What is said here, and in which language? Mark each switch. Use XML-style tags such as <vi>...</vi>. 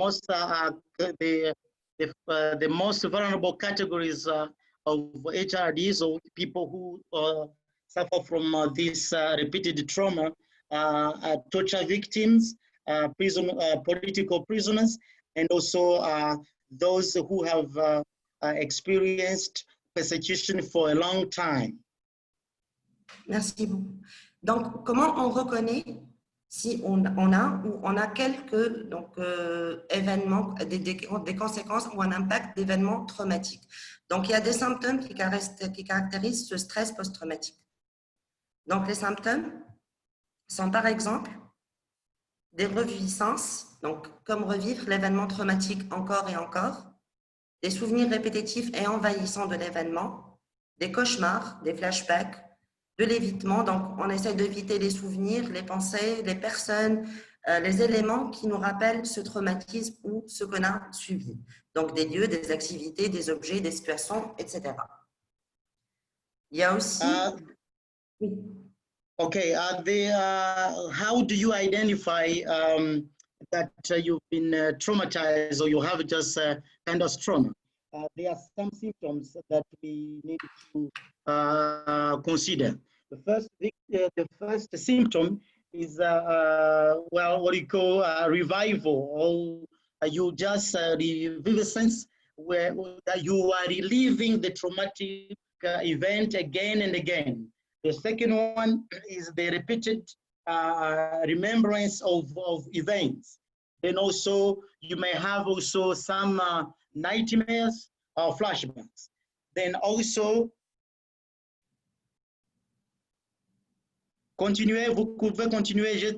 <en>The most vulnerable categories of HRDs, or people who suffer from this repeated trauma, torture victims, political prisoners, and also those who have experienced persecution for a long time.</en> <fr>Merci beaucoup. Donc, comment on reconnaît si on a quelques événements, des conséquences ou un impact d'événements traumatiques? Donc, il y a des symptômes qui caractérisent ce stress post-traumatique. Donc, les symptômes sont par exemple des reviviscences, donc comme revivre l'événement traumatique encore et encore, des souvenirs répétitifs et envahissants de l'événement, des cauchemars, des flashbacks, de l'évitement, donc on essaie d'éviter les souvenirs, les pensées, les personnes, les éléments qui nous rappellent ce traumatisme ou ce qu'on a subi. Donc des lieux, des activités, des objets, des situations, etc. Il y a aussi... oui.</fr> <en>Okay, how do you identify that you've been traumatized or you have just kind of trauma? There are some symptoms that we need to consider. The first symptom is what you call revival, or you just reviviscence, where you are reliving the traumatic event again and again. The second one is the repeated remembrance of events. Then also you may have also some nightmares or flashbacks. Then also,</en> <fr>continuez, vous pouvez continuer.</fr>